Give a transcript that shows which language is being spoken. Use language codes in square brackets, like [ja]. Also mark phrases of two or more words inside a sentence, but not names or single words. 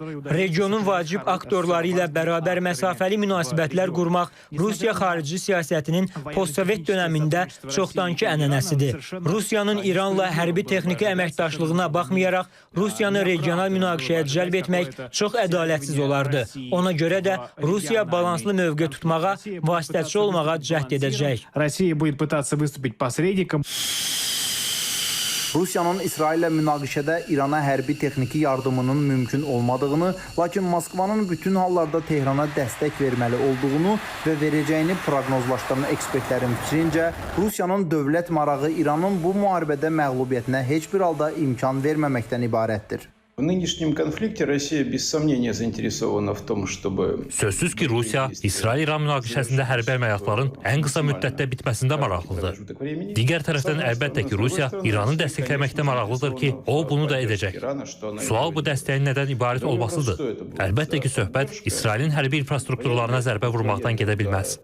[az] Regionun vacib aktorları ilə bərabər məsafəli münasibətlər qurmaq Rusiya xarici siyasətinin postsovet dönəmində çoxdankı ənənəsidir. Rusiyanın İranla hərbi texniki əməkdaşlığına baxmayaraq, Rusiyanı regional münaqişəyə cəlb etmək çox ədalətsiz olardı. Ona görə də Rusiya balanslı mövqe tutmağa, vasitəçi olmağa cəhd edəcək. [ru] Россия будет пытаться выступить посредником. [az] Rusiyanın İsraillə münaqişədə İrana hərbi texniki yardımının mümkün olmadığını, lakin Moskvanın bütün hallarda Tehrana dəstək verməli olduğunu və verəcəyini proqnozlaşdıran ekspertlərin fikrincə, Rusiyanın dövlət marağı İranın bu müharibədə məğlubiyyətinə heç bir halda imkan verməməkdən ibarətdir. [ru] В нынешнем конфликте Россия без сомнения заинтересована в том, чтобы... [az] Sözsüz ki, Rusiya İsrail-İran münaqişəsində hərbi əməliyyatların ən qısa müddətdə bitməsində maraqlıdır. Digər tərəfdən əlbəttə ki, Rusiya İranı dəstəkləməkdə maraqlıdır ki, o bunu da edəcək. Sual bu dəstəyin nədən ibarət olmasıdır. Əlbəttə ki, söhbət İsrailin hərbi infrastrukturlarına zərbə vurmaqdan gedə bilməz.